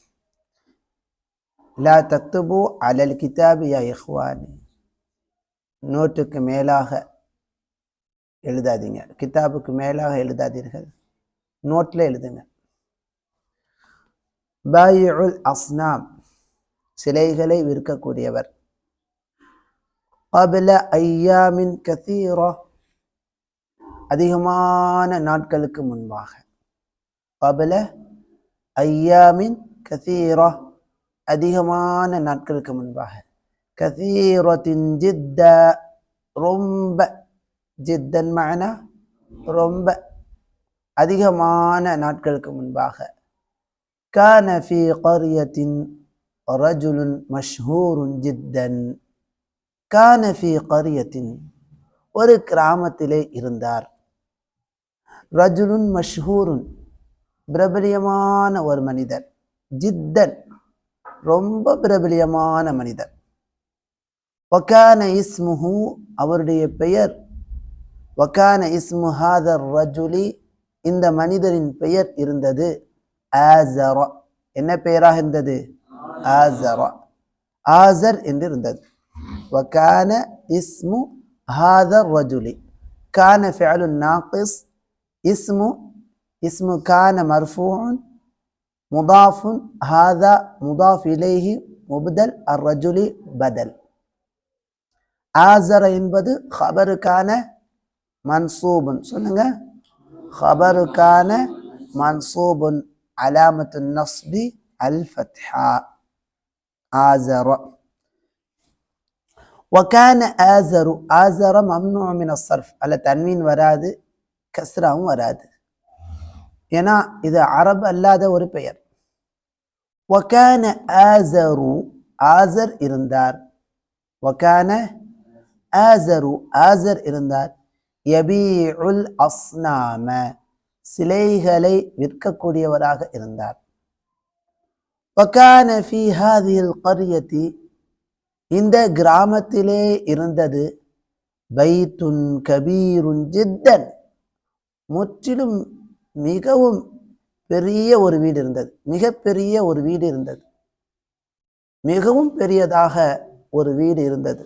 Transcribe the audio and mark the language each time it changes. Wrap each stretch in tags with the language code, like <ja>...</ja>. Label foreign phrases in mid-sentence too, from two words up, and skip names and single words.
<ar>لا تكتبوا على الكتاب يا إخواني.</ar> <ta>நோட்டுக்கு மேலாக எழுதாதீங்க, கிதாபுக்கு மேலாக எழுதாதீர்கள், நோட்டில் எழுதுங்க.</ta> <ar>بائع الأصنام,</ar> <ta>சிலைகளை விற்கக்கூடியவர்.</ta> <ar>قبل أيام كثيرة,</ar> <ta>அதிகமான நாட்களுக்கு முன்பாக.</ta> <ar>قبل أيام كثيرة,</ar> <ta>அதிகமான நாட்களுக்கு முன்பாக.</ta> <ar>كثيرة جدا, ரொம்ப. جدا معنى</ar> <ta>ரொம்ப, அதிகமான நாட்களுக்கு முன்பாக.</ta> <ar>كان في قرية رجل مشهور جدا. كان في قرية,</ar> <ta>ஒரு கிராமத்திலே இருந்தார்.</ta> <ar>رجل مشهور,</ar> <ta>பிரபலியமான ஒரு மனிதர். ஜித்தன், ரொம்ப பிரபலியமான மனிதர்.</ta> <ar>وكان اسمه,</ar> <ta>அவருடைய பெயர்.</ta> <ar>وكان اسم هذا الرجل,</ar> <ta>இந்த மனிதரின் பெயர் இருந்தது ஆஸர. என்ன பெயராக இருந்தது? ஆஸர. ஆஸர் என்று இருந்தது.</ta> <ar>وكان اسم هذا الرجل. كان فعل ناقص. اسم كان مرفوع مضاف. هذا مضاف إليه مبدل. الرجل بدل. آزر என்பது خبر كان منصوب. சொல்லுங்க. خبر كان منصوب علامة النصب الفتحة. آزر. وكان آزر, آزر ممنوع من الصرف.</ar> <ta>அல்ல தன்வீன் வராது, கஸ்ராவும் வராது. ஏன்னா இது அரபு அல்லாத ஒரு பெயர்.</ta> <ar>وكان آزر,</ar> <ta>ஆசர் இருந்தார்.</ta> <ar>وكان آزر,</ar> <ta>ஆசர் இருந்தார்.</ta> <ar>يبيع الأصنام,</ar> <ta>சிலைகளை விற்கக்கூடியவராக இருந்தார்.</ta> <ar>وكان في هذه القرية,</ar> <ta>இந்த கிராமத்திலே இருந்தது.</ta> <ar>بيت كبير جدا,</ar> <ta>முற்றிலும் மிகவும் பெரிய ஒரு வீடு இருந்தது. மிகப்பெரிய ஒரு வீடு இருந்தது. மிகவும் பெரியதாக ஒரு வீடு இருந்தது.</ta>